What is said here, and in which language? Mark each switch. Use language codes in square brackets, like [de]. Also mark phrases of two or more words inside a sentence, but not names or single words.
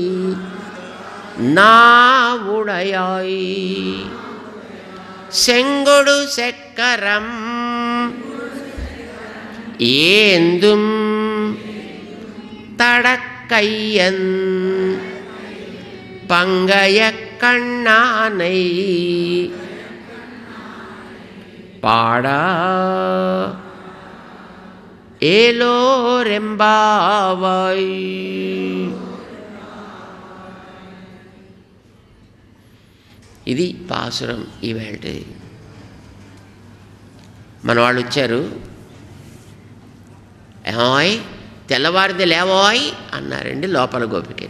[ta] நாவுடையாய் செங்கொடு செக்கரம் ஏந்தும் தடக்கையன் பங்கய கண்ணானை பாடா ஏலோர் எம்பாவாய். [te] ఇది పాసురం ఈవేళ. మన వాళ్ళు వచ్చారు, ఏమాయ్ తెల్లవారింది లేవాయ్ అన్నారండి లోపల గోపికని.